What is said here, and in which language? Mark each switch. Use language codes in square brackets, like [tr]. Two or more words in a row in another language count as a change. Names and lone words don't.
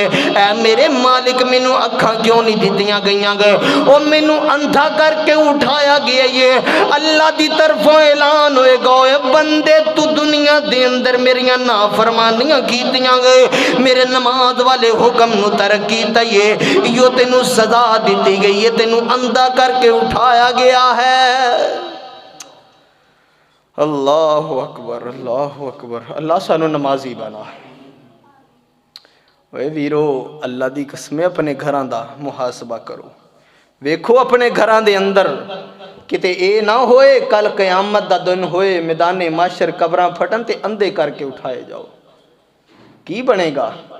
[pa] اے میرے مالک مینوں اکھاں کیوں نہیں دتیاں گئیاں گئے، او مینوں انھا کرکے اٹھایا گیا ہے. اللہ کی طرفوں اعلان ہوئے گا بندے تو دنیا دے اندر میریاں نافرمانیاں کیتیاں گئے، میرے نماز والے حکم نوں ترک کیتا یہ یہ تینوں سزا دیتی گئی ہے، تینوں اندھا کر کے اٹھایا گیا ہے۔ [ar] اللہ اکبر، اللہ اکبر۔ [pa] اللہ سانو نمازی بنا۔ اے ویرو، اللہ دی قسم اپنے گھراں دا محاسبہ کرو، ویکھو اپنے گھراں دے اندر کتے اے نہ ہوئے کل قیامت دا دن ہوئے میدان معاشر قبراں پھٹن تے اندھے کر کے اٹھائے جاؤ، کی بنے گا؟